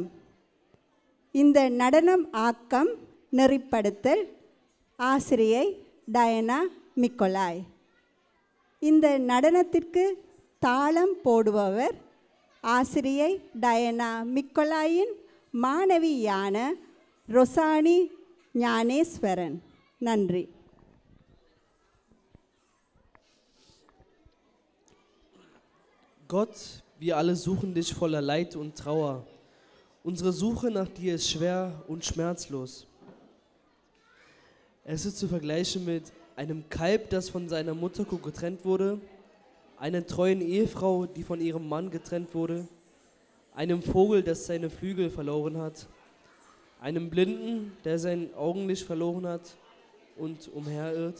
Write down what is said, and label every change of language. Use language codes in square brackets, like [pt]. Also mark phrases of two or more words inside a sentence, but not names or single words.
[ta] இந்த நடனம் ஆக்கம் நெறிப்படுத்தல் ஆசிரியை டயனா மிக்கோலாய். இந்த நடனத்திற்கு தாளம் போடுபவர் ஆசிரியை டயனா மிக்கோலாயின் மாணவியான ரொசானி ஞானேஸ்வரன். நன்றி. [de] Gott, wir alle suchen dich voller Leid und Trauer. Unsere Suche nach dir ist schwer und schmerzlos. Es ist zu vergleichen mit einem Kalb, das von seiner Mutterkuh getrennt wurde, einer treuen Ehefrau, die von ihrem Mann getrennt wurde, einem Vogel, das seine Flügel verloren hat, einem Blinden, der sein Augenlicht verloren hat und umherirrt.